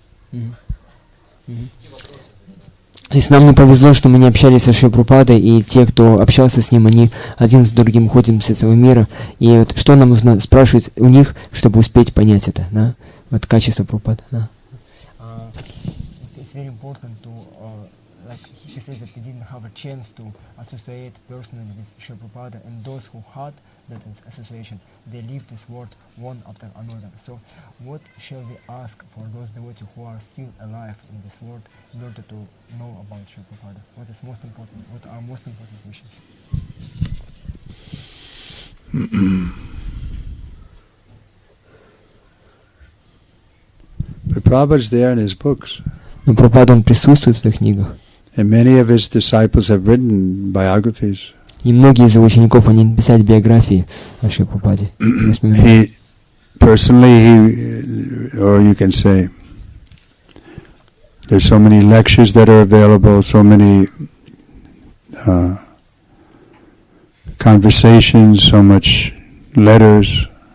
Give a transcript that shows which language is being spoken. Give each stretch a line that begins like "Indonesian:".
Russian: Какие вопросы задавать? То есть нам не повезло, что мы не общались со Шрилой Прабхупадой, и те, кто общался с ним, они один с другим ходят с этого мира. И вот что нам нужно спрашивать у них, чтобы успеть понять это, да? Вот качество Прабхупады, да.
English: It's very important to, like he says that he didn't have a chance to associate personally with Шрила Прабхупада, and those who had that association, they leave this world one after another. So, what shall we ask for those devotees who are still alive in this world in order to know about Шрила Прабхупада? What is most important? What are most important questions? But Prabhupada's there in his books.
Russian: Но Прабхупада, он присутствует в своих книгах.
English: And many of his disciples have written biographies.
Russian: И многие из его учеников, они написали биографии о Шриле Прабхупаде.
English: He personally, or you can say, there's so many lectures that are available, so many conversations, so much letters.